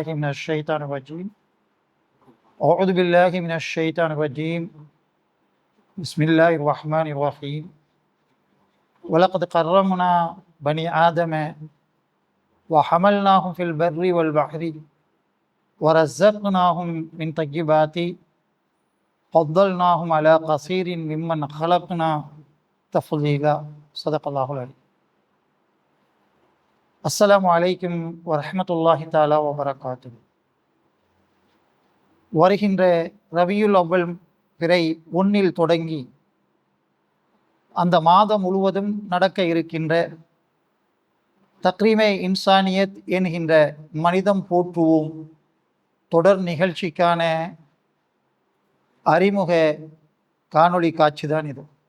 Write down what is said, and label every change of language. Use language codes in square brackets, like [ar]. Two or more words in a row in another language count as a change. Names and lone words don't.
[ar] من الشيطان الرجيم أعوذ بالله من الشيطان الرجيم بسم الله الرحمن الرحيم ولقد كرمنا بني آدم وحملناهم في البر والبحر ورزقناهم من طيبات فضلناهم على كثير ممن خلقنا تفضيلا صدق الله العليم. السلام عليكم ورحمة الله تعالى وبركاته. [ta] வருகின்ற ரபியுல் அவ்வல் பிறை 1 தொடங்கி அந்த மாதம் முழுவதும் நடக்க இருக்கின்ற தக்ரீமே இன்சானியத் என்கின்ற மனிதம் போற்றுவோம் தொடர் நிகழ்ச்சிக்கான அறிமுக காணொளி காட்சி தான் இது.